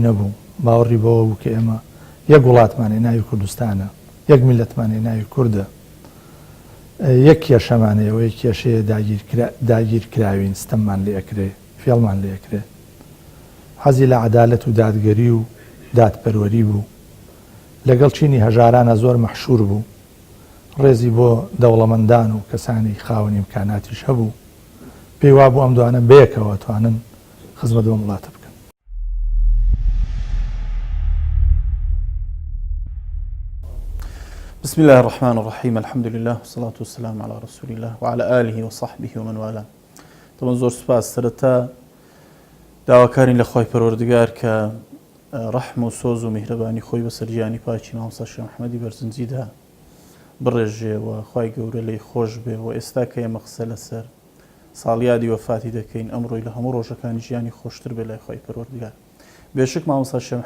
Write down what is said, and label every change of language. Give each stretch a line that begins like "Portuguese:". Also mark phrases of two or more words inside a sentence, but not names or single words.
Central Kurdish: نەبوو باوەڕی بەوە بوو کە ئێمە یەک وڵاتمانێ ناوی کوردستانە یەک میلەتمانێ ناوی کوردە یەک کێشەمانەیەوە یەک کێشەیە داگیرکراوین ستەممان لێ ئەکرێ فێڵمان لێ ئەکرێ حەزی لە عەدالەت و دادگەری و دادپەروەری بوو لەگەڵ چینی هەژارانە زۆر مەحشور بوو ڕێزی بۆ دەوڵەمەندان و کەسانی خاوەنی ئیمکاناتیش هەبوو پێی وا بوو ئەم دوانە بەیەکەوە توانن خزمەت بە وڵاتە بکەن
Arabic: بسم الله الرحمن الرحيم الحمد لله والصلاة والسلام على رسول الله وعلى آله وصحبه ومن والاه
Central Kurdish: طبعا زۆر سپاس سەرەتا داواکارین لە خۆی پەروەردگار کە ڕەحم و سۆز و میهرەبانی خۆی بەسەر گیانی پاکی مامۆستا شێخ محەممەدی بەرزنجیدا بڕێژێەوە خوای گەورە لی خۆش بێ و ئێستا کە ئێمە قسە لەسەر ساڵیادی وەفاتی دەکەین ئەمڕۆی لە هەموو ڕۆژەکانی ژیانی خۆشتر بێ لای خۆی پەروەردگار بێشک مامۆستا شێخ